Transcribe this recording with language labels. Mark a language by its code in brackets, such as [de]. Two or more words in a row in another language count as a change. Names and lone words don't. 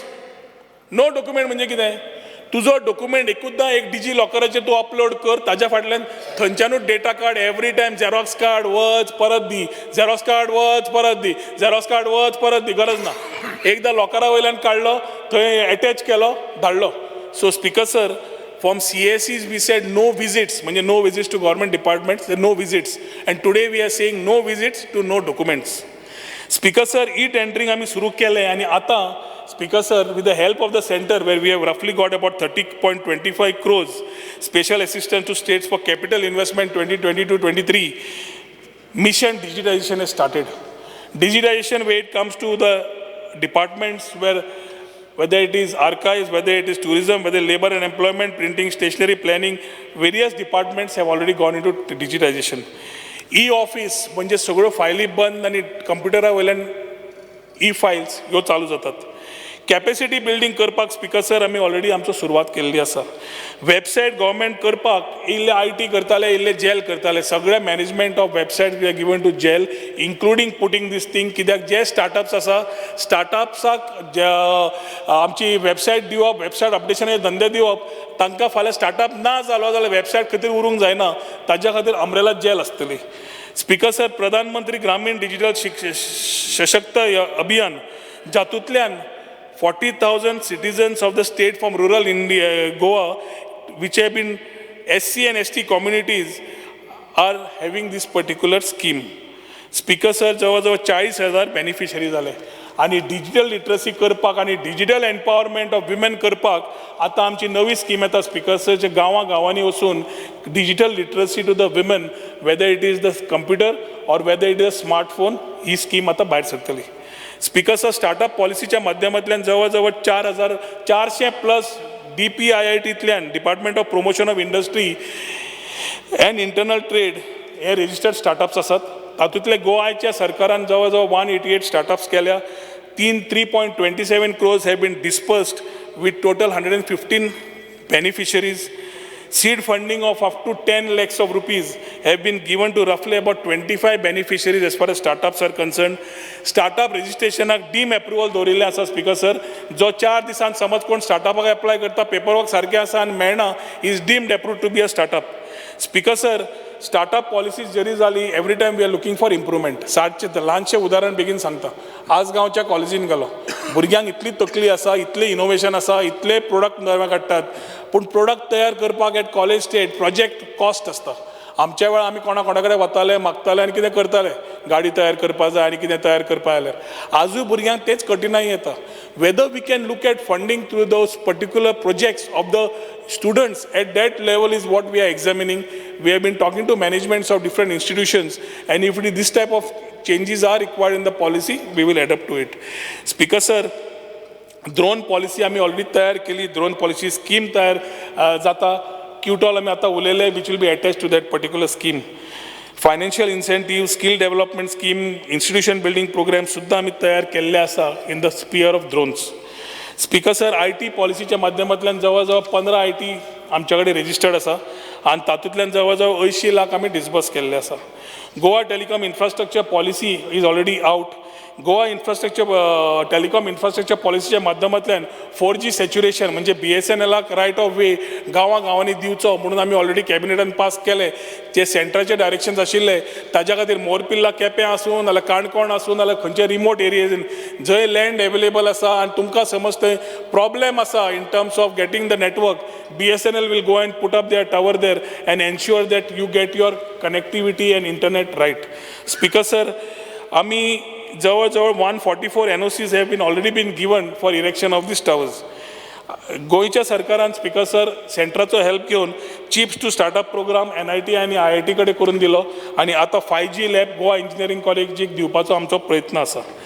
[en] no document [kok] म्हणजे कितें? तुजो डॉक्युमेंट एकूचदा एक DG लॉकराचेर तूं अपलोड कर, ताज्या फाटल्यान थंयच्यानूच डेटा काड, [en] every time Xerox card [kok] वच परत दी, [en] Xerox card [kok] वच परत दी, [en] Xerox card [kok] वच परत दी, गरज ना. एकदा लॉकरा वयल्यान काडलो, थंय अटॅच केलो, धाडलो. [en] So Speaker sir, फ्रॉम CSEs we said no visits, म्हणजे no visits to government departments, no visits, and today we are saying no visits to no documents. Speaker sir, [mr] e-tendering आम्ही सुरू केले आणि आता [en] Speaker sir, with the help of the center where we have roughly got about 30.25 crores special assistance to states for capital investment 2022-23, mission digitization has started. Digitization where it comes to the departments where whether it is archives, whether it is tourism, whether labor and employment, printing, stationery, planning, various departments have already gone into digitization. [kok] E-office म्हणजे सगळ्यो फायली बंद आणि कंप्युटरा वयल्यान E-files ह्यो चालू जातात. [en] capacity building [kok] करपाक [en] Speaker sir [kok] आमी ऑलरेडी आमचो सुरवात केल्ली आसा. [en] website government [kok] करपाक इल्ले IT करताले, इल्ले जेल करताले. [en] सगळे management of website we are given to GEL, including putting this thing. [kok] कित्याक जे स्टार्टअप्स आसा, स्टार्टअप्साक आमची वेबसायट दिवप, वेबसायट अपडेशनाचे धंदे दिवप, तांकां फाल्यां स्टार्टअप ना जालो जाल्यार वेबसायट खातीर उरूंक जायना, ताज्या खातीर अम्ब्रेला जेल आसतली. [en] Speaker sir, प्रधानमंत्री ग्रामीण डिजिटल सशक्त अभियान जातूंतल्यान 40,000 citizens of the state from rural India, Goa, which have been SC and ST communities, are having this particular scheme. Speaker sir, [kok] जवळजवळ 40,000 beneficiary झाले आणि [en] digital literacy [kok] करपाक आणि [en] digital empowerment of women [kok] करपाक आता आमची नवी स्कीम येता [en] Speaker sir, [kok] जे गांवांनी वचून [en] digital literacy to the women, whether it is the computer or whether it is the smartphone, [kok] ही स्कीम आता भायर सरतली. [en] Speaker sir, [kok] स्टार्टअप पॉलिसीच्या माध्यमांतल्यान जवळजवळ 4,400+ DPIITंतल्यान डिपार्टमेंट ऑफ प्रमोशन ऑफ इंडस्ट्री अँड इंटरनल ट्रेड हे [en] registered startups [kok] आसात. तातूंतले गोवाच्या सरकारान जवळजवळ 188 स्टार्टअप्स केल्या. [en] 3.27 crores have been dispersed with total 115 beneficiaries. Seed funding of up to 10 lakhs of rupees have been given to roughly about 25 beneficiaries as far as startups are concerned. Startup registration deem approval [kok] दवरिल्लें आसा [en] Speaker sir. [kok] जो 4 दिसान समज कोण स्टार्टअपाक एप्लाय करता पेपरवर्क सारकें आसा आनी मेळना [en] is deemed approved to be a startup. Speaker sir, startup policies [kok] जरी जाली [en] every time we are looking for improvement. [kok] ल्हानशें उदाहरण बेगीन सांगता. आज गांवच्या कॉलेजीन गेलो, भुरग्यांक इतली तकली आसा, इतलें इनोवेशन आसा, इतले प्रोडक्ट नवे काडटात, पूण प्रोडक्ट तयार करपाक [en] at college state project cost [kok] आसता. आमच्या वेळार आमी कोणा कडेन वताले, मागताले आनी कितें करताले, गाडी तयार करपा जाय आनी कितें तयार करपा जाल्यार. आजूय भुरग्यांक तेच कठिनाई येता. [en] whether we can look at funding through those particular projects of the students at that level is what we are examining. We have been talking to managements of different institutions, and if this type of changes are required in the policy, we will adapt to it. Speaker sir, drone policy आम्ही already [mr] तयार केली. [en] drone policy scheme [kok] तयार जाता. QTOL आम्ही आता उलयले, [en] which will be attached to that particular scheme. Financial incentive, skill development scheme, institution building program [kok] सुद्धा आम्ही तयार केल्ले आसा [en] in the sphere of drones. Speaker sir, [kok] IT पॉलिसीच्या माध्यमांतल्यान जवळ 15 IT आमच्या कडेन रजिस्टर्ड आसा आनी तातूंतल्यान जवळ 80 लाख आमी डिस्बर्स केल्ले आसा. [en] Goa Telecom Infrastructure Policy is already out. [kok] गोवा टेलिकॉम इन्फ्रास्ट्रक्चर पॉलिसीच्या माध्यमांतल्यान 4G सॅच्युरेशन म्हणजे BSNLाक [en] right of way [kok] गांवांनी दिवचो म्हणून आमी ऑलरेडी कॅबिनेटान पास केले. जे सेंट्राचे डायरेक्शन्स आशिल्ले ताज्या खातीर मोरपिल्ला केपें आसूं नाल्यार काणकोण आसूं नाल्यार खंयचे रिमोट एरियेन जंय [en] land available [kok] आसा आनी तुमकां समज थंय प्रॉब्लेम आसा [en] in terms of getting the network, BSNL will go and put up their tower there and ensure that you get your connectivity and internet right. Speaker sir, [kok] आमी जवळ [en] 144 NOCs have been already been given for erection of these towers. [kok] गोयच्या सरकारान [en] Speaker sir [kok] सेंट्राचो हेल्प घेवन चिप्स टू स्टार्टअप प्रोग्राम NIT आनी IIT कडेन करून दिलो आनी आतां 5G लॅब गोवा इंजिनियरींग कॉलेजीक दिवपाचो आमचो प्रयत्न आसा.